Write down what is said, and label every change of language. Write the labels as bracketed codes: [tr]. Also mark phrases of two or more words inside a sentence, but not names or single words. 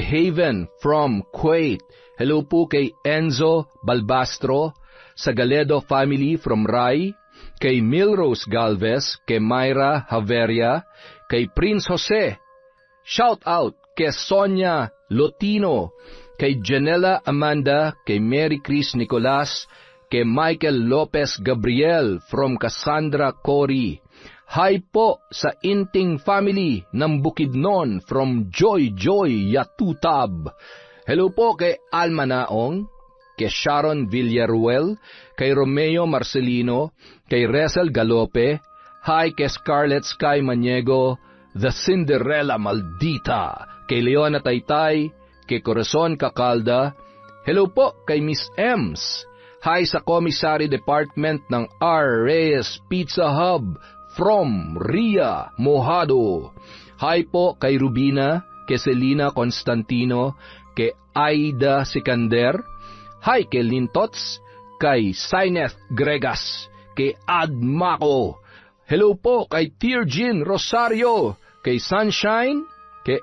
[tl] Haven from Kuwait, hello po kay Enzo Balbastro, sa Galedo family from Rai, kay Milrose Galvez, kay Myra Haveria, kay Prince Jose, [en] shout out [tl] kay Sonia Lotino, kay Janela Amanda, kay Mary Chris Nicolas, kay Michael Lopez Gabriel from Cassandra Cory, hi po sa Inting family ng Bukidnon from Joy Yatutab, hello po kay Alma Naong, kay Sharon Villaruel, kay Romeo Marcelino, kay Resel Galope, hi kay Scarlett Sky Maniego, The Cinderella Maldita, kay Leona Taytay, kay Corazon Cacalda, hello po kay Miss Ems, hi sa Commissary Department ng R. Reyes Pizza Hub from Ria Mojado, hi po kay Rubina, kay Selina Constantino, kay Aida Sikander, hi kay Lintots, kay Saineth Gregas, kay Ad Mako, hello po kay Tirjin Rosario, kay Sunshine, kay